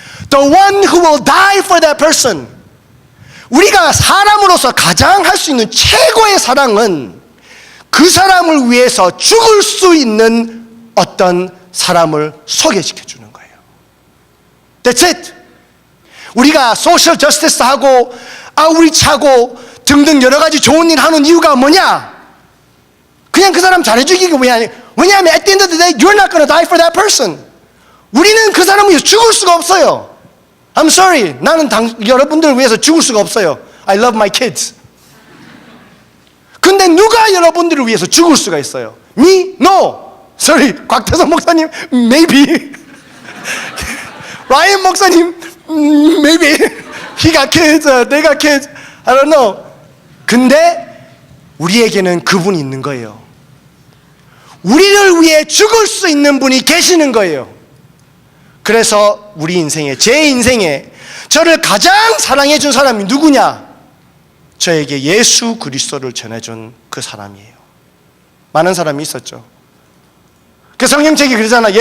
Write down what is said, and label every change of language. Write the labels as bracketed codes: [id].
[en] The one who will die for that person. [ko] 우리가 사람으로서 가장 할 수 있는 최고의 사랑은 그 사람을 위해서 죽을 수 있는 어떤 사람을 소개시켜주는 거예요. [en] That's it. [ko] 우리가 소셜 저스티스 하고 아우리치 하고 등등 여러 가지 좋은 일 하는 이유가 뭐냐? 그냥 그 사람 잘해주기가 왜냐하면 [en] at the end of the day you're not going to die for that person. [ko] 우리는 그 사람을 위해서 죽을 수가 없어요. [en] I'm sorry. [ko] 나는 여러분들을 위해서 죽을 수가 없어요. [en] I love my kids. [ko] 근데 누가 여러분들을 위해서 죽을 수가 있어요? [en] Me? No. Sorry. [ko] 곽태선 목사님, maybe. 라이언 목사님, maybe. [en] He got kids, they got kids. I don't know. [ko] 근데 우리에게는 그분이 있는 거예요. 우리를 위해 죽을 수 있는 분이 계시는 거예요. 그래서 우리 인생에, 제 인생에 저를 가장 사랑해 준 사람이 누구냐? 저에게 예수 그리스도를 전해준 그 사람이에요. 많은 사람이 있었죠. 그 성경책이 그러잖아.